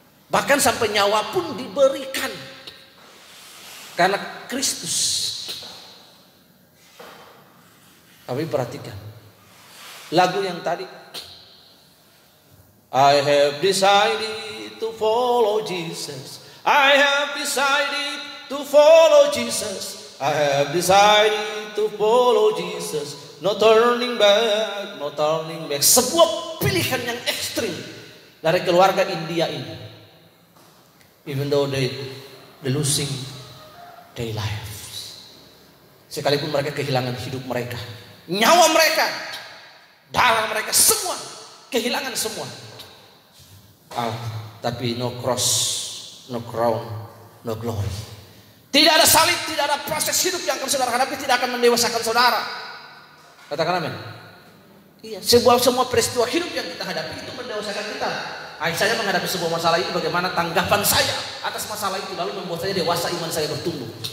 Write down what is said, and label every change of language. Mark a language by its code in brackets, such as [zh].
[id] Bahkan sampai nyawa pun diberikan karena Kristus. Tapi perhatikan lagu yang tadi, [en] I have decided to follow Jesus. I have decided to follow Jesus. I have decided to follow Jesus. No turning back, no turning back. [id] Sebuah pilihan yang ekstrim dari keluarga India ini. [en] Even though they losing their lives. [id] Sekalipun mereka kehilangan hidup mereka, nyawa mereka, darah mereka, semua kehilangan semua. [en] Tapi no cross, no crown, no glory. [id] Tidak ada salib, tidak ada proses hidup yang akan saudara hadapi, tidak akan mendewasakan saudara. Katakan amin. Iya, semua peristiwa hidup yang kita hadapi itu mendewasakan kita. Saya menghadapi sebuah masalah ini, bagaimana tanggapan saya atas masalah itu, lalu membuat saya dewasa, iman saya bertumbuh.